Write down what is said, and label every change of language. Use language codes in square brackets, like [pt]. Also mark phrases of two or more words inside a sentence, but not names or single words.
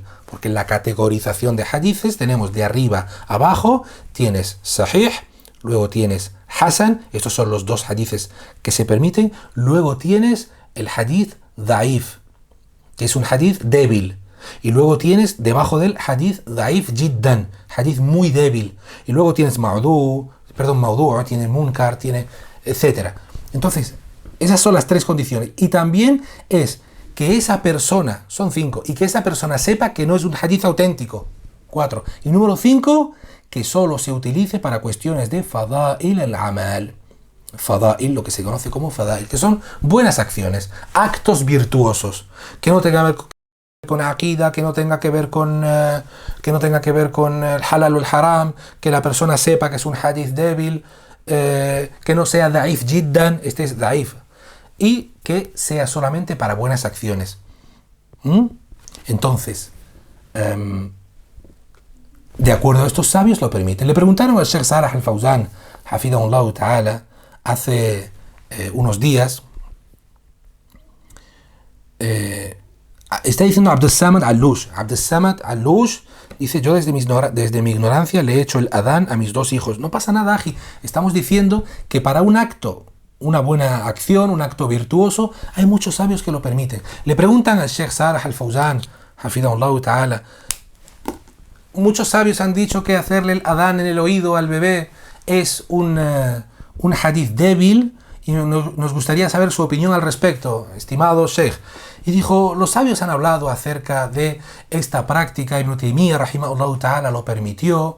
[es] Porque en la categorización de hadithes tenemos de arriba a abajo, tienes sahih, luego tienes hasan, estos son los dos hadithes que se permiten, luego tienes el [ar] حديث ضعيف, [es] que es un hadith débil, y luego tienes debajo del [ar] حديث ضعيف جدا, [es] hadith muy débil, y luego tienes maudu, tiene munkar, tiene etcétera. Entonces, esas son las tres condiciones, y también es que esa persona, son 5, y que esa persona sepa que no es un hadith auténtico, 4. Y número 5, que solo se utilice para cuestiones de [ar] فضائل الأعمال. [es] Fada'il, lo que se conoce como fada'il, que son buenas acciones, actos virtuosos, que no tengan que ver con aqida, que no tenga que ver con el halal o el haram, que la persona sepa que es un hadith débil, que no sea [ar] ضعيف جدا, [es] este es daif, y que sea solamente para buenas acciones. Entonces, de acuerdo a estos sabios lo permiten. Le preguntaron al Sheikh Salah al-Fawzan, [ar] حفظه الله تعالى, [es] hace unos días, está diciendo Abdul Samad al-Lush. Abdul Samad al-Lush dice, yo desde mi ignorancia le he hecho el adán a mis 2 hijos. No pasa nada, Aji. Estamos diciendo que para un acto, una buena acción, un acto virtuoso, hay muchos sabios que lo permiten. Le preguntan al Sheikh Salah al-Fawzan, [ar] حفظه الله تعالى, [es] muchos sabios han dicho que hacerle el adán en el oído al bebé es un hadith débil, y nos gustaría saber su opinión al respecto, estimado Sheikh. Y dijo, los sabios han hablado acerca de esta práctica, Ibn Taymiyyah [ar] رحمه الله تعالى [es] lo permitió.